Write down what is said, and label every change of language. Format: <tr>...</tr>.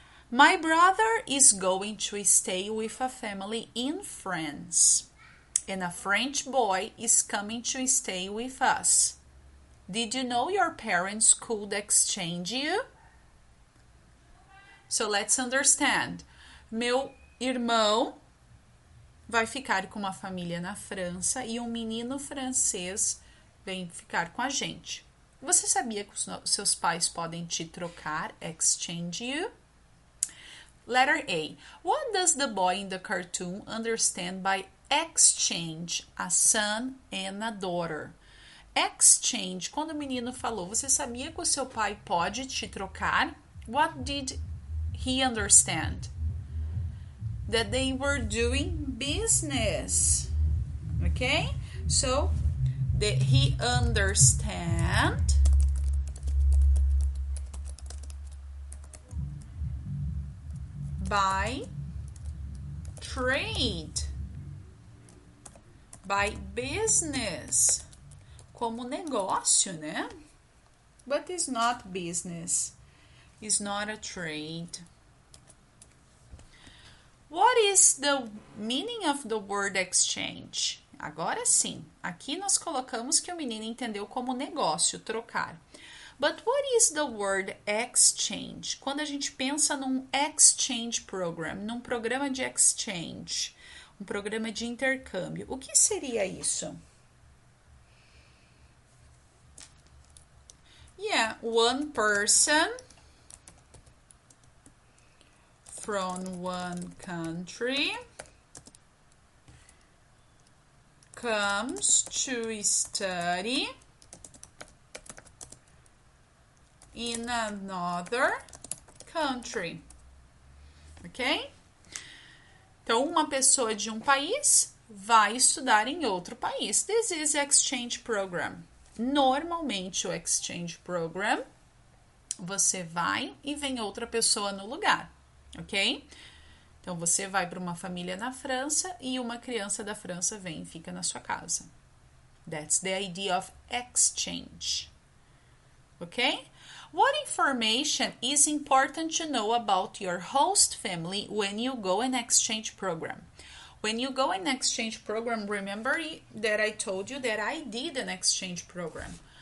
<en>My brother is going to stay with a family in France, and a French boy is coming to stay with us. Did you know your parents could exchange you? So let's understand.</en> <pt>Meu irmão vai ficar com uma família na França e um menino francês vem ficar com a gente. Você sabia que os seus pais podem te trocar,</pt> <en>exchange you? Letter A. What does the boy in the cartoon understand by exchange? A son and a daughter.</en> <pt>Exchange, quando o menino falou, você sabia que o seu pai pode te trocar?</pt> <en>What did he understand? That they were doing business. Okay? So, he understand by trade, by business,</en> <pt>como negócio, né?</pt> <en>But it's not business. It's not a trade. What is the meaning of the word exchange?</en> <pt>Agora sim, aqui nós colocamos que o menino entendeu como negócio, trocar.</pt> <en>But what is the word exchange?</en> <pt>Quando a gente pensa num exchange program, num programa de exchange, um programa de intercâmbio, o que seria isso?</pt> <en>Yeah, one person from one country comes to study in another country. Ok?</en> <pt>Então, uma pessoa de um país vai estudar em outro país.</pt> <en>This is exchange program.</en> <pt>Normalmente, o exchange program, você vai e vem outra pessoa no lugar. Ok? Então, você vai para uma família na França e uma criança da França vem e fica na sua casa.</pt> <en>That's the idea of exchange. Ok? What information is important to know about your host family when you go an exchange program? When you go an exchange program, remember that I told you that I did an exchange program.</en>